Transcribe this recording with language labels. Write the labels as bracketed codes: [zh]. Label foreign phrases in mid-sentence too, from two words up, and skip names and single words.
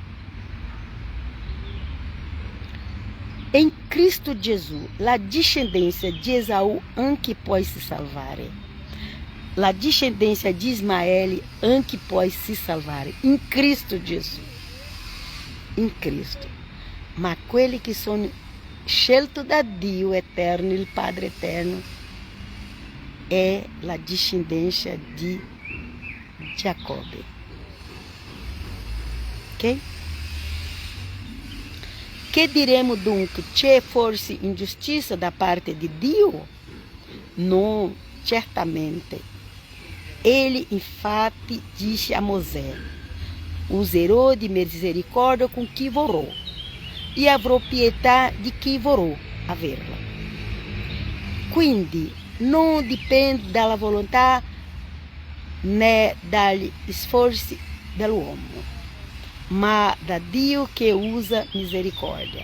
[it] In Cristo Gesù, la discendência di Esau anche può si salvare. La discendência di Ismaele anche può si salvare. In Cristo Gesù. In Cristo. Ma quelli che sono scelti da Dio eterno, il Padre eterno, [pt] é a descendência de Jacob. Ok? Que diremos dunque? [it] C'è forse ingiustizia da parte di Dio? Non, certamente. Ele, infatti, disse a Mosè: userò di [pt] misericórdia com [it] chi vorrò, e avrò pietà di chi vorrò averla. Quindi non dipende dalla volontà né dagli sforzi dell'uomo, ma da Dio che usa misericórdia.